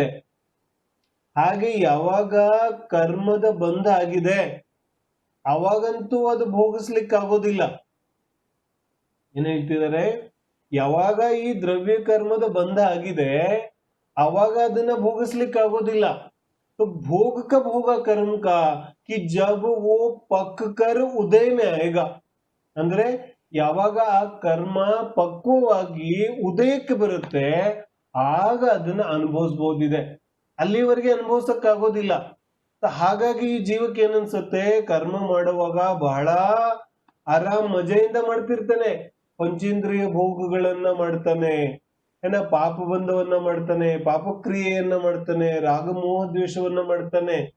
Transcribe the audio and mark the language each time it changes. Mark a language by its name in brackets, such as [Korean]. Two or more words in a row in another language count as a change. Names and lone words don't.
[Kannada] ಹಾಗೆ ಯಾವಾಗ ಕರ್ಮದ ಬಂಧ ಆಗಿದೆ ಅವಾಗಂತೂ ಅದು ಭೋಗಿಸ್ಲಿಕ್ಕೆ ಆಗೋದಿಲ್ಲ. ಏನ್ ಹೇಳ್ತಿದ್ದಾರೆ? ಯಾವಾಗ ಈ ದ್ರವ್ಯ ಕರ್ಮದ ಬಂಧ ಆಗಿದೆ ಅವಾಗ ಅದನ್ನ ಭೋಗಿಸ್ಲಿಕ್ಕೆ ಆಗೋದಿಲ್ಲ. [Hindi] भोग कब होगा कर्म का? कि जब वो पक कर उदय में आएगा. [Kannada] ಅಂದ್ರೆ ಯಾವಾಗ ಆ ಕರ್ಮ ಪಕ್ವವಾಗಿ ಉದಯಕ್ಕೆ ಬರುತ್ತೆ ಆಗ ಅದನ್ನ ಅನುಭವಿಸಬಹುದಿದೆ, ಅಲ್ಲಿವರೆಗೆ ಅನುಭವಿಸಕ್ಕಾಗೋದಿಲ್ಲ. ಹಾಗಾಗಿ ಈ ಜೀವಕ್ಕೆ ಏನನ್ಸುತ್ತೆ? ಕರ್ಮ ಮಾಡುವಾಗ ಬಹಳ ಆರಾಮ್ ಮಜೆಯಿಂದ ಮಾಡ್ತಿರ್ತಾನೆ, ಪಂಚೇಂದ್ರಿಯ ಭೋಗಗಳನ್ನ ಮಾಡ್ತಾನೆ ಪಾಪ ಬಂಧವನ್ನ ಮಾಡ್ತಾನೆ, ಪಾಪಕ್ರಿಯೆಯನ್ನ ಮಾಡ್ತಾನೆ, ರಾಗಮೋಹ ದ್ವೇಷವನ್ನ ಮಾಡ್ತಾನೆ.